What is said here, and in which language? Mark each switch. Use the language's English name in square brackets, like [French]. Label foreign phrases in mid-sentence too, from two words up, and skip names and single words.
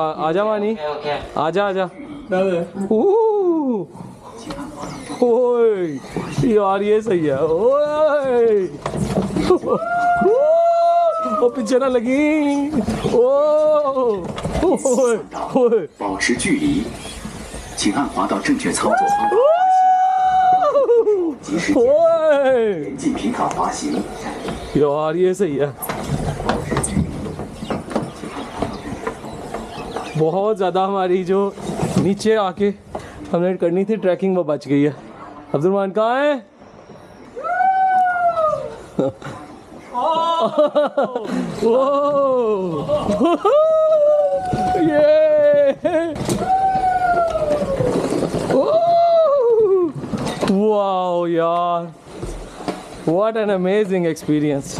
[Hindi] आजा मानी, आजा आजा। ओए यार ये सही है। ओए ओ पीछे ना लगी। ओ ओए [Chinese] 保持距离，请按滑道正确操作方法及时 ओए 严禁皮卡滑行。 [Hindi] यार ये सही है। बहुत ज़्यादा हमारी जो नीचे आके हमने करनी थी ट्रैकिंग, वो बच गई है। अब्दुर्रहमान कहाँ है? [English] wow यार, what an amazing experience।